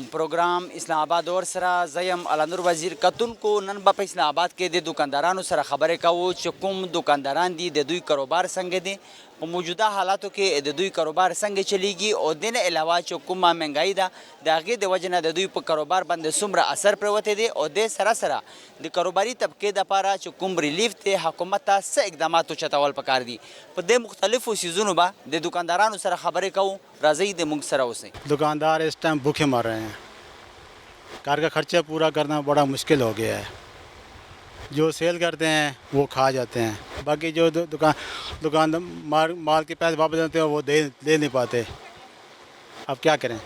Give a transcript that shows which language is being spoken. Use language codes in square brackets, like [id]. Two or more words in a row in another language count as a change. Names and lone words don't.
[ps] پروګرام اسلام آباد اور سره زیم علنور وزیر کتونکو نن په اسلام آباد کې د دکاندارانو سره خبرې کوو چې کوم دکانداران دي د دوی کاروبار څنګه دي په موجوده حالاتو کې د دوی کاروبار څنګه چلیږي او د نه علاوه چې کومه مهنګای ده د هغې د وجې نه د دوی په کاروبار باندې څومره اثر پرېوتی دی او د سره سره د کاروباري طبقې دپاره چې کوم ریلیف دی حکومت ته څه اقدامات اوچتول پکار دي په دې مختلفو څیزونو به د دکاندارانو سره خبرې کوو. راځئ د موږ سره اوسئ. [ur] دکاندار اس ٹائم بھوکے مر رہے ہیں. گھر کا خرچہ پورا کرنا بڑا مشکل ہو گیا ہے. جو سیل کرتے ہیں وہ کھا جاتے ہیں، باقی جو دکان مال کے پیسے واپس دیتے ہیں وہ دے نہیں پاتے. اب کیا کریں.